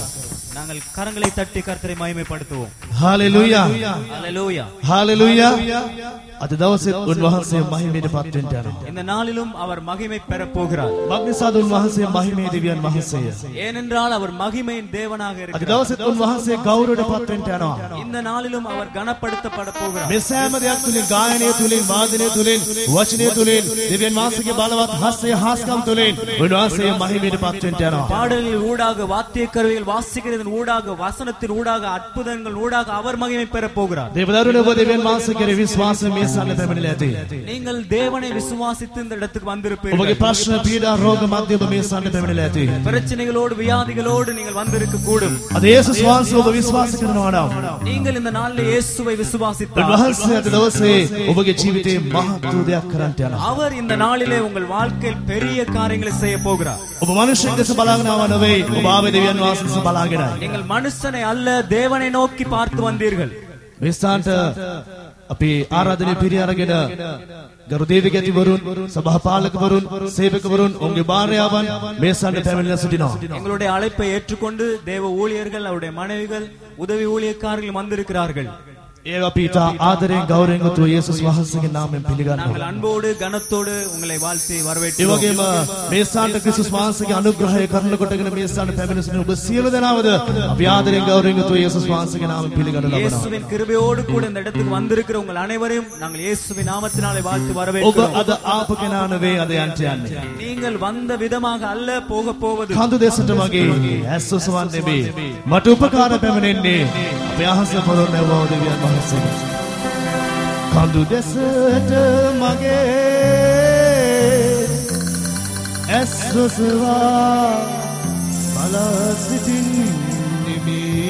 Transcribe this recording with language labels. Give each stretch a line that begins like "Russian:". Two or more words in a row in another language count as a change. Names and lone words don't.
Tamil: நாங்கள் கரங்களை தட்டி கர்த்தரை மகிமைப்படுத்துவோம். Hallelujah. Hallelujah. Hallelujah.
Sinhala: අද දවසේ උන්වහන්සේ මහිමයට පත් වෙන්න යනවා.
Tamil: இந்த நாளிலும் அவர் மகிமை பெற போகிறார்.
Sinhala: මග්නිසාද උන්වහන්සේ මහිමේ දෙවියන් වහන්සේය.
Tamil: ஏனென்றால் அவர் மகிமையின் தேவனாக
Sinhala: අද
Tamil: இருக்கிறார்.
Sinhala: දවසේ උන්වහන්සේ ගෞරවයට පත් වෙන්න යනවා.
Tamil: இந்த நாளிலும் அவர் கனப்படுத்தப்பட போகிறார்.
Sinhala: මේ සෑම දෙයක් තුලින් ගායනය තුලින් වාදනය තුලින් වචනය තුලින් දෙවියන් වහන්සේගේ බලවත් හස්තය හාස්කම් තුලින් උන්වහන්සේ මහිමයට පත් වෙන්න යනවා.
Tamil: பாடல்கள் ஊடாக வாத்திய கருவிகள் வாசிக்கிறதன் ஊடாக வசனத்தின் ஊடாக அற்புதங்கள் ஊடாக நாளத்தினாக அவர் மகிமை பெறப் போகிறார்.
Sinhala: දේවදරුවනේ ඔබ දෙවියන් වහන්සේ කෙරෙහි විශ්වාසයෙන් මේ සන්න පැමිණිලා ඇති.
Tamil: நீங்கள் தேவனை விசுவாசித்து இந்த இடத்துக்கு
Sinhala: ඔබගේ
Tamil: வந்திருப்பீர்கள்.
Sinhala: ප්‍රශ්න පීඩා රෝග මැද ඔබ මේ සන්න පැමිණිලා ඇති.
Tamil: பிரச்சனைகளோடு வியாதிகளோடு நீங்கள் வந்திருக்க கூடும்.
Sinhala: අද යේසුස් වහන්සේ ඔබ විශ්වාස කරනවා නම්
Tamil: நீங்கள் இந்த நாளில் இயேசுவை விசுவாசித்தால்
Sinhala: උන්වහන්සේ අද දවසේ ඔබගේ ජීවිතේ මහත් දෙයක් කරන්නට යනවා.
Tamil: அவர் இந்த நாளிலே உங்கள் வாழ்க்கையில் பெரிய காரியங்களை செய்ய போகிறார்.
Sinhala: ඔබ මනුෂ්‍යයෙක් දෙස බලාගෙන ආව නෙවෙයි ඔබ ආවේ දෙවියන් වහන්සේ දෙස බලාගෙනයි.
Tamil: நீங்கள் மனுஷனை அல்ல தேவனை நோக்கி பார்த்து வந்தீர்கள்.
Sinhala: මේ ස්ථානට අපි ආරාධනය පිරී අරගෙන ගරු දේවිගතිවරුන් සභාපාලකවරුන් සේවකවරුන් ඔවුන්ගේ භාර්යාවන් මේ ස්ථානට පැමිණලා සිටිනවා.
Tamil: எங்களுடைய அழைப்பை ஏற்றுக்கொண்டு தேவ ஊழியர்கள் அவருடைய மனைவிகள் உதவி ஊழியக்காரர்கள் வந்திருக்கிறார்கள்.
Sinhala: ඒ අපි ඊට ආදරයෙන් ගෞරවයෙන් යුතුව යේසුස් වහන්සේගේ නාමයෙන් පිළිගන්නවා.
Tamil: நாங்கள் අன்போடு கனத்தோடு உங்களை வாழ்த்தி
Sinhala: ඒ
Tamil: வரவேற்கிறோம்.
Sinhala: වගේම මේ ස්ථානට ක්‍රිස්තුස් වහන්සේගේ අනුග්‍රහය කරන කොටගෙන මේ ස්ථානට පැමිණ සිටින ඔබ සියලු දෙනාවද අපි ආදරයෙන් ගෞරවයෙන් යුතුව යේසුස් වහන්සේගේ නාමයෙන් පිළිගන්න ලබනවා.
Tamil: இயேசுவின் கிருபையோடு கூட இந்த இடத்துக்கு வந்திருக்கிற உங்கள் அனைவரையும் நாங்கள் இயேசுவின் நாமத்தினாலே வாழ்த்து
Sinhala: ඔබ
Tamil: வரவேற்கிறோம்.
Sinhala: අද ආපු කෙනා නෙවෙයි අද යන්ට යන්නේ.
Tamil: நீங்கள் வந்த விதமாக அல்ல போக போவது.
Sinhala: කඳු දෙසට මගේ ඇස් ඔසවන්න නෙවෙයි මට උපකාර පැමිණෙන්නේ අපේ අහස පොළොන්නවෝ දෙවියන් වහන්සේ. කඳු දෙසට මගේ ඇස් ඔසවා බලා සිටින්නෙමි.